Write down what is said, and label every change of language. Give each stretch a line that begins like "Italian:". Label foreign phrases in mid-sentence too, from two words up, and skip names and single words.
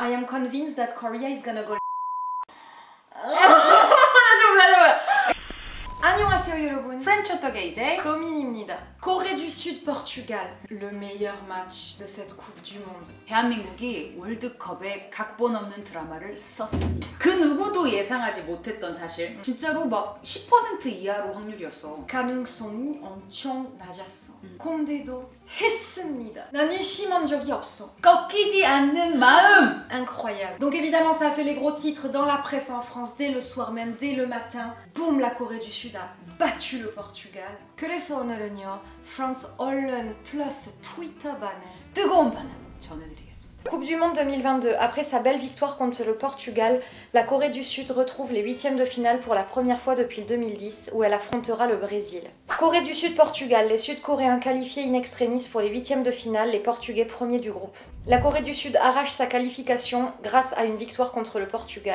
English: I am convinced that Korea is gonna go.
Korean: 안녕하세요 여러분. 프렌치 호떡에 이제 소민입니다.
French: Corée du Sud, Portugal. Le meilleur match de cette Coupe du Monde.
Korean: 대한민국이 월드컵에 각본 없는 드라마를 썼습니다. 그 누구도 예상하지 못했던 사실. 진짜로 막 10% 이하로 확률이었어. 가능성이 엄청 낮았어. 콩대도 했습니다. 난 의심한 적이 없어. 꺾이지 않는 마음.
French: Incroyable. Donc évidemment ça a fait les gros titres dans la presse en France dès le soir même, dès le matin. Boum, la Corée du Sud a battu le Portugal.
Korean: 그래서 오늘은요, France 얼른 플러스 트위터 반응. 뜨거운 반응 전해드리겠습니다.
French: Coupe du Monde 2022. Après sa belle victoire contre le Portugal, la Corée du Sud retrouve les huitièmes de finale pour la première fois depuis le 2010, où elle affrontera le Brésil. Corée du Sud-Portugal. Les Sud-Coréens qualifiés in extremis pour les huitièmes de finale, les Portugais premiers du groupe. La Corée du Sud arrache sa qualification grâce à une victoire contre le Portugal.